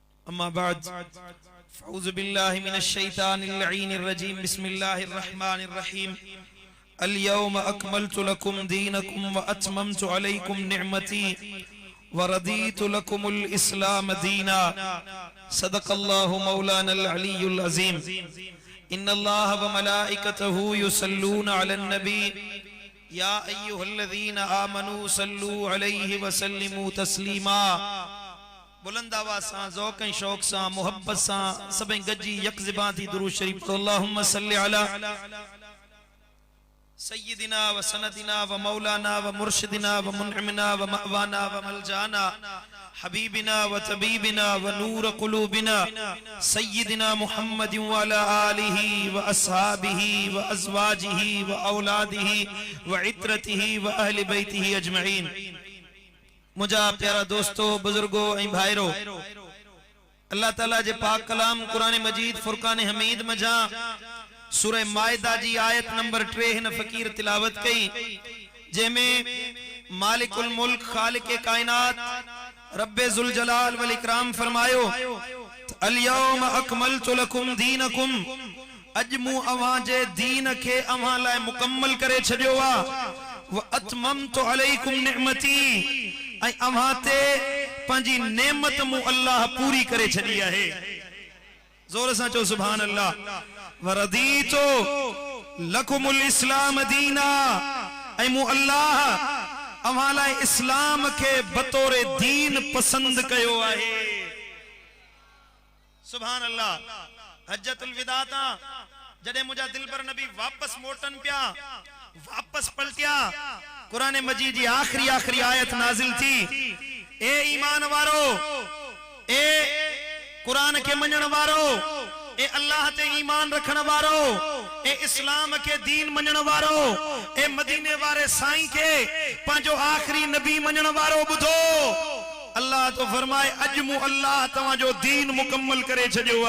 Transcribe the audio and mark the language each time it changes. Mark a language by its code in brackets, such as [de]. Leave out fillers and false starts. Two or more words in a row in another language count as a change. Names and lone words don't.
[ar] أما بعد فأعوذ بالله من الشيطان اللعين الرجيم بسم الله الرحمن الرحيم اليوم أكملت لكم دينكم وأتممت عليكم نعمتي ورضيت لكم الإسلام دينا صدق الله مولانا العلي العظيم إن الله وملائكته يصلون على النبي يا أيها الذين آمنوا صلوا عليه وسلموا تسليما. [sd] बुलंद आवाज़ सां ज़ौक़ ऐं शौक़ सां मोहब्बत सां सभई गॾिजी यकज़बां थी दुरूद शरीफ पढ़ो। [ar] اللهم صل على سيدنا وسندنا ومولانا ومرشدنا ومنعمنا ومأوانا وملجأنا حبيبنا وطبيبنا ونور قلوبنا سيدنا محمد وعلى آله وأصحابه وأزواجه وأولاده وعترته وأهل بيته أجمعين. [sd] मुझा प्यारा दोस्तों बुजुर्गो ऐं भाइरो, अल्लाह ताला जे पाक कलाम कुरान मजीद फुरकान हमीद मजा सूरह माइदा जी आयत नंबर 3 हिन फकीर तिलावत कई, जंहिंमें [ar] مالك الملك [sd] खालिक कायनात रब्बे [ar] ذو الجلال والإكرام [sd] फरमायो [ar] اليوم أكملت لكم دينكم, [sd] अज मूं अवां जे दीन खे अवां लाइ मुकम्मल करे छॾियो आ, [ar] وأتممت عليكم نعمتي, [sd] ऐं अवां ते पंहिंजी नेमत मूं अल्लाह पूरी करे छॾी आहे। जोर सां चओ [ar] سبحان الله. ورضيت لكم الإسلام دينا, [sd] ऐं मूं अल्लाह अवां लाइ इस्लाम खे बतौर दीन पसंद कयो आहे। [ar] سبحان الله. [sd] हज्जतुल विदा तां जॾहिं मुंहिंजा दिलबर नबी वापस मोटन पिया, वापस पलटिया, कुरान मजीद जी आखिरी आयत नाजिल थी, ए ईमान वारो, ए कुरान के मञण वारो, ए अल्लाह ते ईमान रखण वारो, ए इस्लाम के दीन मञण वारो, ए मदीने वारे साईं के पंहिंजो आखिरी नबी मञण वारो, ॿुधो अल्लाह तो फरमाए अज मूं अल्लाह तव्हां जो दीन मुकम्मल करे छॾियो आ।